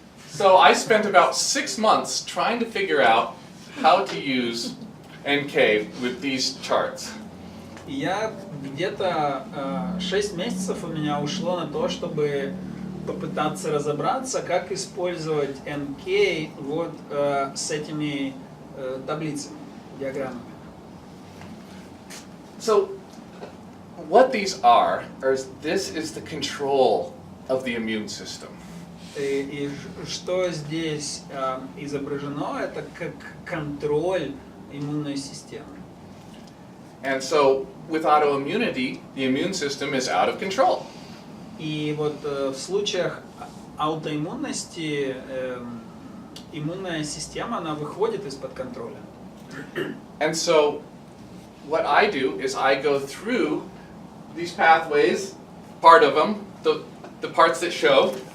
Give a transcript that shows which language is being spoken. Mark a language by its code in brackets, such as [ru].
[en] So I spent about 6 months trying to figure out how to use NK with these charts. [ru] Я где-то 6 месяцев у меня ушло на то, чтобы попытаться разобраться, как использовать NK вот с этими таблицами, диаграммами. [en] So what these are this is the control of the immune system. [ru] И что здесь изображено, это как контроль иммунной системы. [en] And so with autoimmunity, the immune system is out of control. [ru] И вот в случаях аутоиммунности иммунная система, она выходит из-под контроля. [en] And so what I do is I go through these pathways, part of them, the parts that show.